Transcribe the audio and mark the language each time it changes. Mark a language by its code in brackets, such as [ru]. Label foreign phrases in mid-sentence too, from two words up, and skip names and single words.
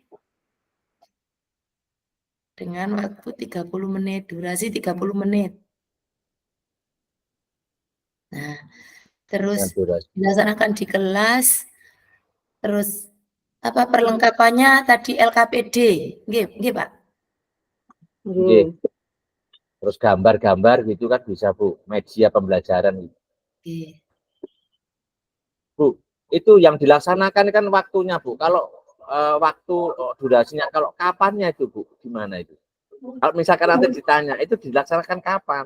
[id] Dengan waktu 30 menit, durasi 30 menit. Nah, terus dilaksanakan di kelas. Terus apa perlengkapannya tadi LKPD, nggih Pak? Nggih. Terus gambar-gambar gitu kan bisa Bu, media pembelajaran gitu. Nggih. Bu, itu yang dilaksanakan kan waktunya Bu. Kalau waktu durasinya, kalau kapannya itu Bu, gimana itu? Kalau misalkan nanti ditanya, itu dilaksanakan kapan?